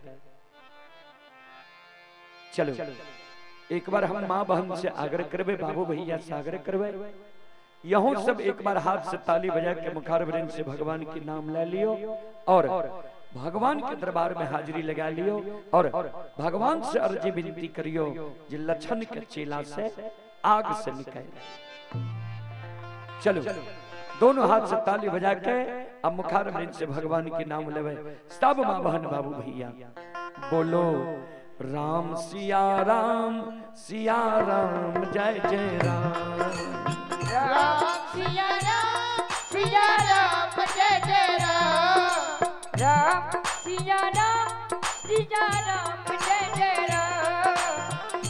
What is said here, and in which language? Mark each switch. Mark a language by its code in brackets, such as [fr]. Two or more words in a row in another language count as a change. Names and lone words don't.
[hi] चलो एक बार हम माँ बहन से आग्रह करवे, बाबू भैया से आग्रह करवे, यहों सब एक बार हाथ से ताली बजा के मुखारबिंद से भगवान के नाम ले लियो और भगवान के दरबार में हाजिरी लगा लियो और भगवान से अर्जी विनती करियो जे लक्षण के चेला से आग से निकल। चलो दोनों हाथ से ताली बजा के अब मुखारबिंद से भगवान के नाम लेवे। सब माँ बहन बाबू भैया बोलो राम सिया राम जय जय राम। राम सिया राम जय जय राम। राम सिया राम जय जय राम।